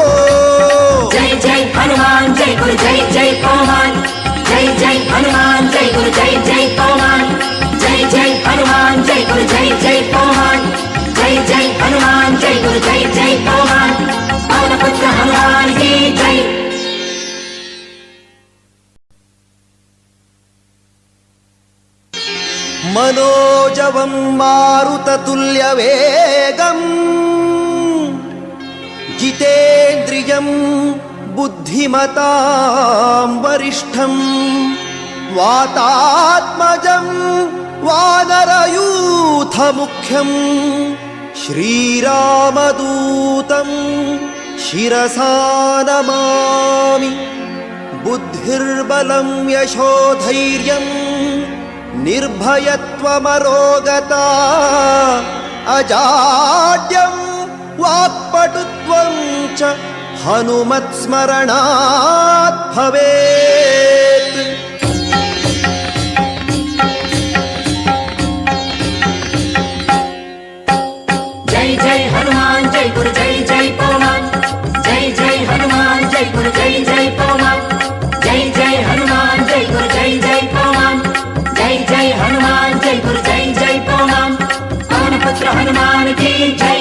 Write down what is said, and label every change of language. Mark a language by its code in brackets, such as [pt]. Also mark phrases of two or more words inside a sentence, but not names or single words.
[hi] जय जय हनुमान जय गुरु जय जय पवमान जय जय हनुमान जय गुरु जय जय पवमान जय जय हनुमान जय गुरु जय जय पवमान जय जय हनुमान जय गुरु जय जय पवमान पवन पुत्र हनुमान की जय [sa] മനോജവം മാരുതതുല്യവേഗം ജിതേന്ദ്രിയം ബുദ്ധിമതാം വരിഷ്ഠം വാതാത്മജം വാനരയൂഥമുഖ്യം ശ്രീരാമദൂതം ശിരസാ നമാമി ബുദ്ധിർബലം യശോധൈര്യം ನಿರ್ಭಯತ್ವಮರೋಗತಾ ಅಜಾಡ್ಯಂ ವಾಕ್ಪಟುತ್ವಂ ಚ ಹನುಮತ್ಸ್ಮರಣಾತ್ ಭವೇತ್ [hi] जय जय हनुमान जय गुरु जय जय पवमान जय जय हनुमान जय गुरु जय जय पवमान जय जय हनुमान जय गुरु जय जय पवमान जय जय हनुमान जय गुरु जय जय पवमान पवन पुत्र हनुमान की जय